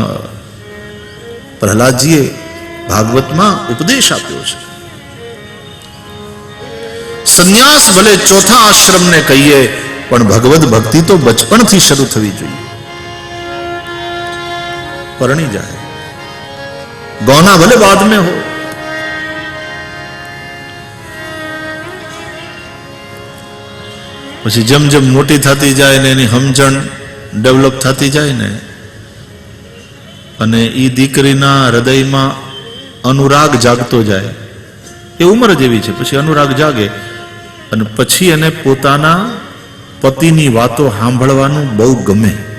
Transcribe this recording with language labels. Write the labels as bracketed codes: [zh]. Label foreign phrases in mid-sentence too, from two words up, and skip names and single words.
[gu] પ્રહલાદજીએ ભાગવતમાં ઉપદેશ આપ્યો છે। સંન્યાસ ભલે ચોથા આશ્રમને કહીએ, પણ ભગવદ ભક્તિ તો બચપણથી શરૂ થવી જોઈએ। પરણી જાય, [hi] गौना भले बाद में हो। [gu] પછી જેમ જેમ મોટી થતી જાય ને એની સમજણ ડેવલપ થતી જાય ને, અને એ દીકરીના હૃદયમાં અનુરાગ જાગતો જાય, એ ઉંમર જ એવી છે, પછી અનુરાગ જાગે અને પછી એને પોતાના પતિની વાતો સાંભળવાનું બહુ ગમે।